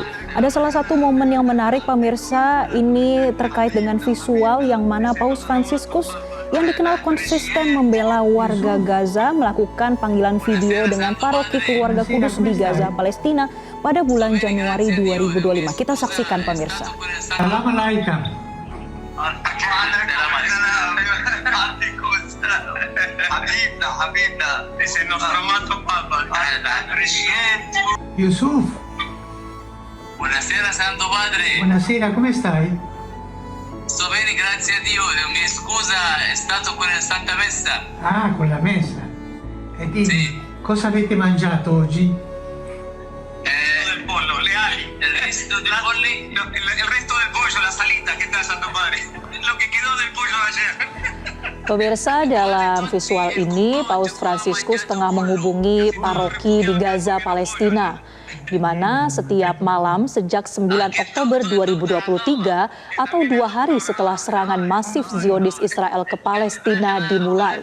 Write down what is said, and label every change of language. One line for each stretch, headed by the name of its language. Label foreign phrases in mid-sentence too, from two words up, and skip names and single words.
Indonesian: Ada salah satu momen yang menarik pemirsa, ini terkait dengan visual yang mana Paus Fransiskus yang dikenal konsisten membela warga Gaza melakukan panggilan video dengan paroki keluarga kudus di Gaza, Palestina pada bulan Januari 2025. Kita saksikan pemirsa. Yusuf.
Italian: Buonasera Santo Padre. Buonasera, come stai? Sto bene, grazie a Dio. Mi scusa, è stato con la Santa Messa. Ah, con la messa. E dimmi, Sì. cosa avete mangiato oggi? Il pollo, le ali, il resto del polli, il resto del pollo, la salita,
Spanish: ¿qué tal Santo Padre? Lo que quedó del pollo ayer.
Indonesian: Pemirsa, dalam visual ini Paus Fransiskus tengah menghubungi paroki di Gaza, Palestina, di mana setiap malam sejak 9 Oktober 2023 atau 2 hari setelah serangan masif Zionis Israel ke Palestina dimulai.